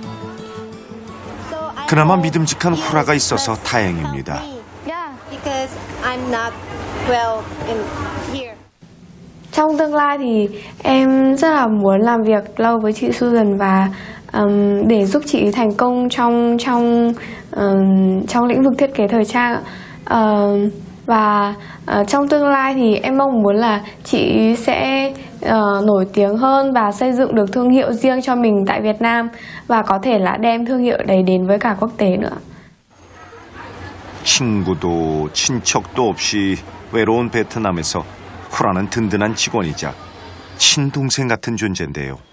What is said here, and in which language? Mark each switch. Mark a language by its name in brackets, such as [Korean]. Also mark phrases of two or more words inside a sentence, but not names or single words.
[Korean] 그나마 믿음직한 후라가 있어서 다행입니다. [English] Because I'm not well in here. [Vietnamese] Trong tương lai thì em rất là muốn làm việc lâu với chị Susan và để giúp chị thành công trong lĩnh vực thiết kế thời trang. Và trong tương lai thì em mong muốn là chị sẽ nổi tiếng hơn và xây dựng được thương hiệu riêng cho mình tại Việt Nam và có thể là đem thương hiệu đấy đến với cả quốc tế nữa. [Korean] 친구도 친척도 없이 외로운 베트남에서 후라는 든든한 직원이자 친동생 같은 존재인데요.